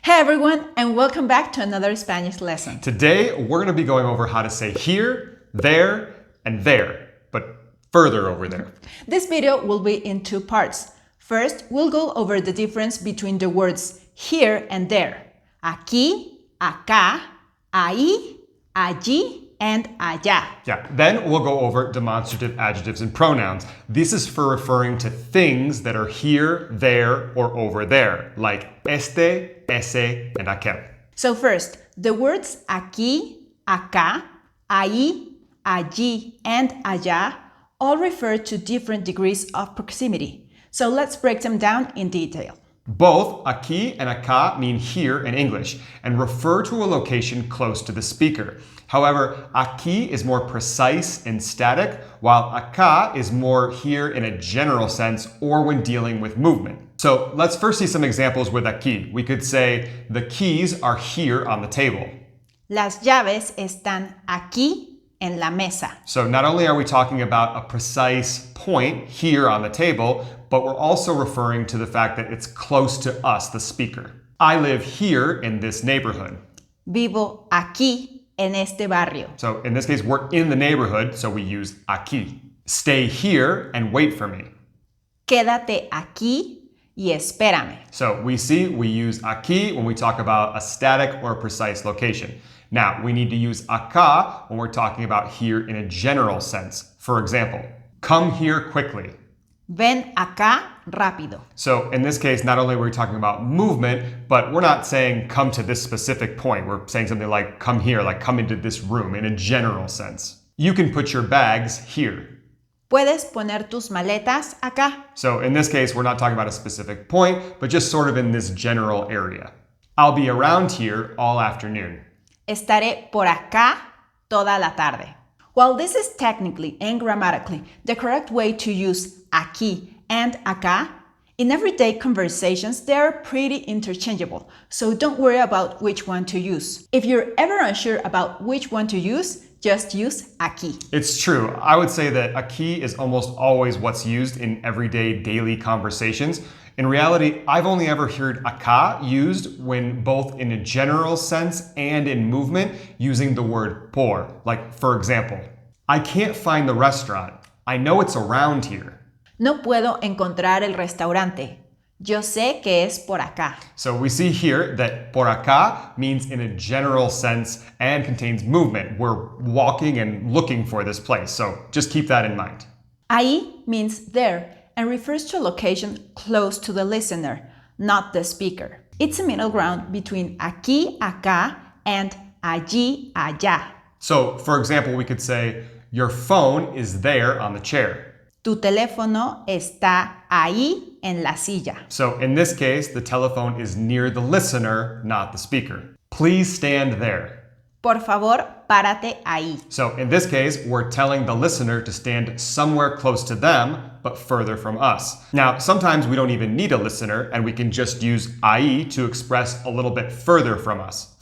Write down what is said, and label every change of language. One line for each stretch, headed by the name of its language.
English: Hey everyone, and welcome back to another Spanish lesson. Today, we're going to be going over how to say here, there, and there, but further over there. This video will be in two parts. First, we'll go over the difference between the words here and there.
Spanish: Aquí, acá, ahí, allí, and allá.
English: Yeah, then we'll go over demonstrative adjectives and pronouns. This is for referring to things that are here, there, or over there, like este, ese, and aquel. So first, the words aquí, acá, ahí, allí, and allá all refer to different degrees of proximity. So let's break them down in detail. Both aquí and acá mean here in English and refer to a location close to the speaker. However, aquí is more precise and static, while acá is more here in a general sense or when dealing with movement. So let's first see some examples with aquí. We could say, the keys are here on the table.
Spanish: Las llaves están aquí en la mesa.
English: So not only are we talking about a precise point here on the table, but we're also referring to the fact that it's close to us, the speaker. I live here in this neighborhood.
Spanish: Vivo aquí en este barrio.
English: So in this case, we're in the neighborhood, so we use aquí. Stay here and wait for me.
Spanish: Quédate aquí y espérame.
English: So we use aquí when we talk about a static or a precise location. Now, we need to use acá when we're talking about here in a general sense. For example, come here quickly.
Spanish: Ven acá rápido.
English: So in this case, not only are we talking about movement, but we're not saying come to this specific point. We're saying something like come here, like come into this room in a general sense. You can put your bags here.
Spanish: Puedes poner tus maletas acá.
English: So in this case, we're not talking about a specific point, but just sort of in this general area. I'll be around here all afternoon.
Spanish: Estaré por acá toda la tarde.
English: While this is technically and grammatically the correct way to use aquí and acá, in everyday conversations they are pretty interchangeable, so don't worry about which one to use. If you're ever unsure about which one to use, just use aquí. It's true. I would say that aquí is almost always what's used in everyday daily conversations. In reality, I've only ever heard acá used when both in a general sense and in movement using the word por. Like, for example, I can't find the restaurant. I know it's around here.
Spanish: No puedo encontrar el restaurante. Yo sé que es por acá.
English: So we see here that por acá means in a general sense and contains movement. We're walking and looking for this place. So just keep that in mind. Ahí means there and refers to a location close to the listener, not the speaker. It's a middle ground between aquí, acá, and allí, allá. So, for example, we could say, your phone is there on the chair.
Spanish: Tu teléfono está ahí en la silla.
English: So, in this case, the telephone is near the listener, not the speaker. Please stand there.
Spanish: Por favor, párate ahí.
English: So in this case, we're telling the listener to stand somewhere close to them, but further from us. Now, sometimes we don't even need a listener, and we can just use ahí to express a little bit further from us.